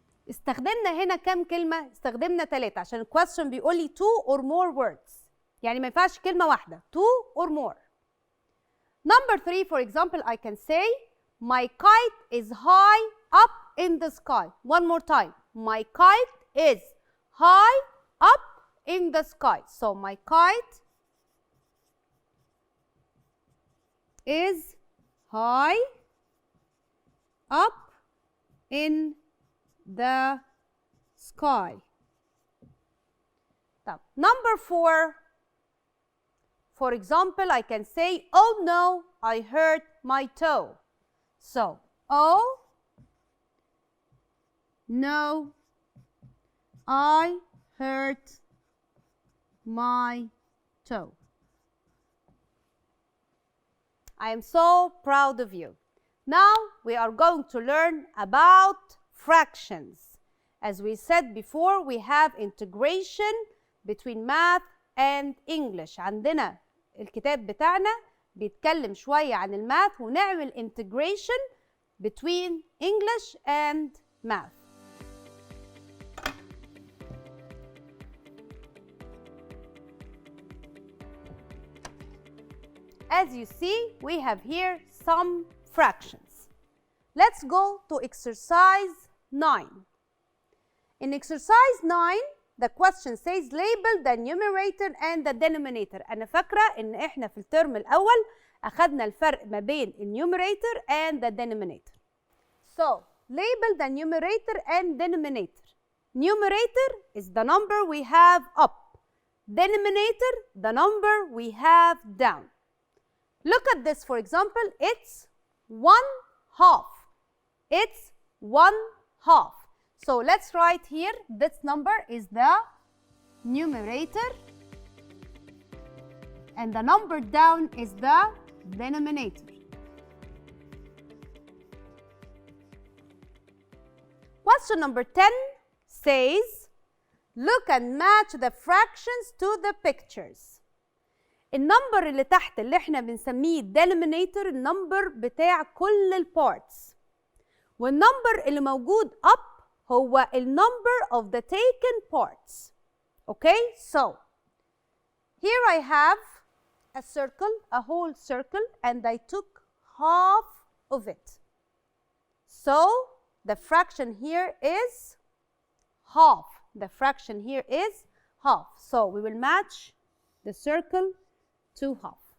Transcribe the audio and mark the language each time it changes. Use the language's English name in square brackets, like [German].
[Arabic] استخدمنا هنا كام كلمة؟ استخدمنا 3 عشان الكويستشن بيقول لي [English] 2 or more words، [Arabic] يعني ما ينفعش كلمة واحدة، [English] 2 or more. Number 3, for example, I can say my kite is high up in the sky. One more time. My kite is high up in the sky. So my kite is high up in the sky. Number 4, for example, I can say, oh no, I hurt my toe. So, oh no, I hurt my toe. I am so proud of you. Now we are going to learn about fractions. As we said before, we have integration between math and English. [Arabic] عندنا الكتاب بتاعنا بيتكلم شوية عن الماث ونعمل [English] integration between English and math. As you see, we have here some fractions. Let's go to exercise 9. In exercise 9, the question says label the numerator and the denominator. [Arabic] أنا فاكرة إن إحنا في الترم الأول أخدنا الفرق ما بين [English] numerator and the denominator. So, label the numerator and denominator. Numerator is the number we have up. Denominator, the number we have down. Look at this, for example, it's 1/2. It's 1/2. So let's write here, this number is the numerator and the number down is the denominator. Question number 10 says, look and match the fractions to the pictures. [Arabic] النمبر اللي تحت اللي احنا بنسميه denominator النمبر بتاع كل البارتس، والنمبر اللي موجود up هو النمبر [English] of the taken parts. Okay, so here I have a circle, a whole circle, and I took half of it. So the fraction here is half. The fraction here is half. So we will match the circle to half.